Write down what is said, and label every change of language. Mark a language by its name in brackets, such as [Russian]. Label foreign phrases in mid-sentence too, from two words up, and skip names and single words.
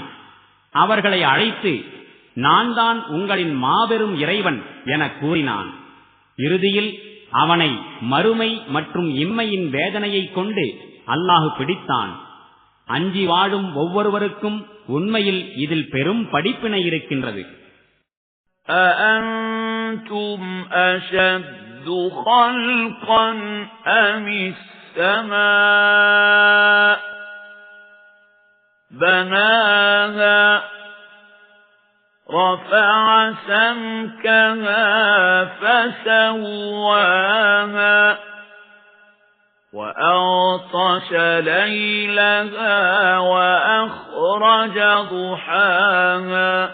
[Tamil] அவர்களை அழைத்து, நான் தான் உங்களின் மாபெரும் இறைவன் என கூறினான். இறுதியில் அவனை மறுமை மற்றும் இம்மையின் வேதனையை கொண்டு அல்லாஹ் பிடித்தான். அஞ்சி வாழும் ஒவ்வொருவருக்கும் உண்மையில் இதில் பெரும் படிப்பினை இருக்கின்றது. [Arabic] أأنتم أشد خلقا أم السماء بناها رفع سمكها فسواها وأغطش ليلها وأخرج ضحاها